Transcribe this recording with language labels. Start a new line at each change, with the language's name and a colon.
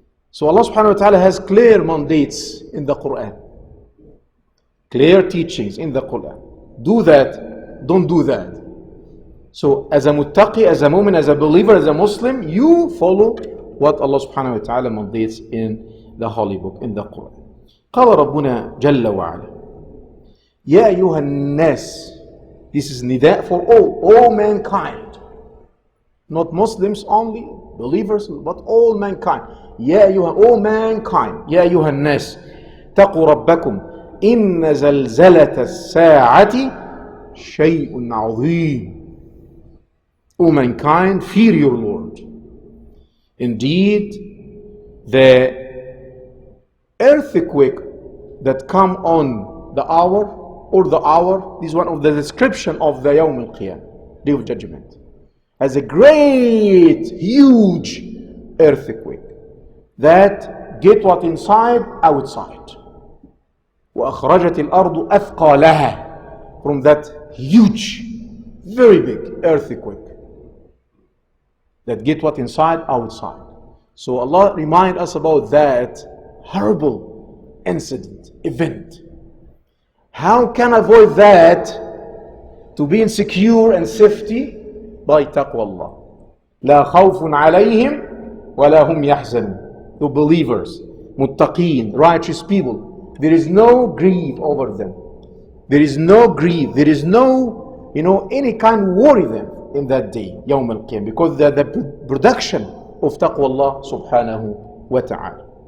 English: So Allah subhanahu wa ta'ala has clear mandates in the Quran. Clear teachings in the Quran. Do that, don't do that. So as a muttaqi, as a mu'min, as a believer, as a Muslim, you follow what Allah subhanahu wa ta'ala mandates in the Holy Book, in the Quran.
Arabic: قال ربنا جل وعلا يا أيها الناس.
English: This is nida for all mankind. Not Muslims only, believers, but all mankind.
Arabic: يا أيها,
English: all mankind.
Arabic: يا أيها الناس اتقوا ربكم إن زلزلة الساعة شيء عظيم.
English: O mankind, fear your Lord. Indeed, the earthquake that come on the hour, or the hour, is one of the description of the Yawm al-Qiyamah, Day of Judgment, as a great, huge earthquake that get what inside, outside.
Arabic: وأخرجت الأرض أثقالها,
English: from that huge, very big earthquake that get what inside, outside. So Allah remind us about that horrible incident, event. How can I avoid that? To be insecure and safety by taqwa Allah.
Arabic: لا خوف عليهم ولا هم يحزنون.
English: The believers, muttaqeen, righteous people, there is no grief over them. There is no grief. There is no, any kind of worry them in that day, Yawm al-Qiyamah, because the production of taqwa Allah subhanahu wa ta'ala.